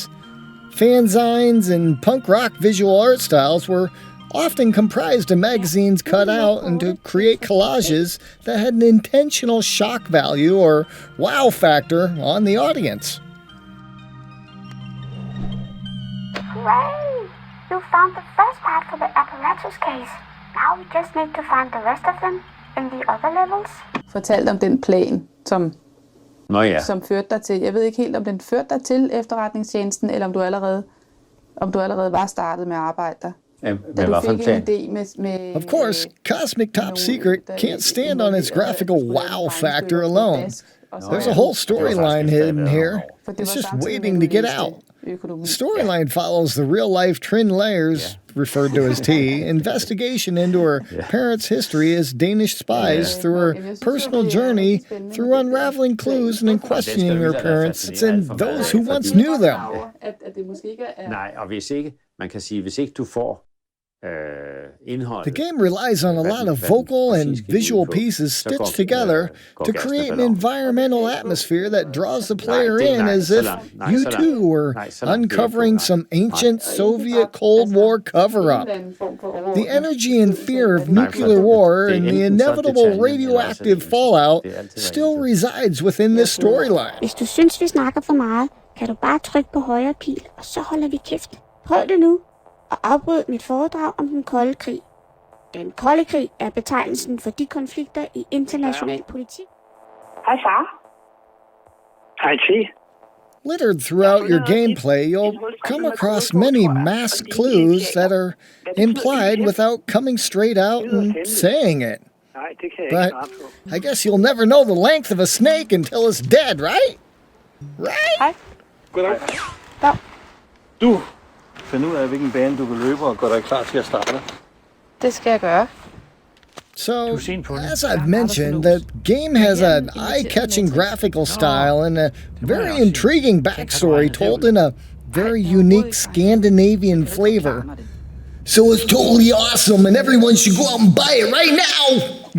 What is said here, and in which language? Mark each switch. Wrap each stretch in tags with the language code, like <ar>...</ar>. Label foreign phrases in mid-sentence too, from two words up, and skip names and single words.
<en>Fanzines and punk rock visual art styles were often comprised of magazines cut out and to create collages that had an intentional shock value or wow factor on the audience. Hooray! You found the first part for the apparatus case. Now we just need to find the rest of them in the other levels.</en> <da>Fortalt om den plan, som førte dig til. Jeg ved ikke helt, om den førte dig til efterretningstjenesten, eller om du allerede var startet med at arbejde der. Da du fik en idé med</da> <en>of course, Cosmic Top Secret can't stand on its graphical wow factor alone. There's a whole storyline hidden here. It's just waiting to get out. The storyline follows the real-life Trin Layers, referred to as T, investigation into her parents' history as Danish spies through her personal journey through unraveling clues and in questioning her parents and those who once knew them.</en> <da>Nej, og hvis ikke du får</da> <en>the game relies on a lot of vocal and visual pieces stitched together to create an environmental atmosphere that draws the player in as if you too were uncovering some ancient Soviet Cold War cover-up. The energy and fear of nuclear war and the inevitable radioactive fallout still resides within this storyline.</en> <da>Hvis du synes, vi snakker for meget, kan du bare trykke på højre pil, og så holder vi kæft. Prøv det nu. Og afbrød mit foredrag om den kolde krig. Den kolde krig er betegnelsen for de konflikter i international politik. Hej far. Hej T.</da> <en>Littered throughout your gameplay, you'll come across many masked clues that are implied without coming straight out and saying it. But I guess you'll never know the length of a snake until it's dead, right? Right?</en> <da>Hej. Goddag. Du. Find ud af, hvilken bane du vil løbe, og gør dig klar til at starte. Det skal jeg gøre.</da> <en>So, as I've mentioned, the game has an eye-catching graphical style and a very intriguing backstory told in a very unique Scandinavian flavor. So it's totally awesome, and everyone should go out and buy it right now!</en>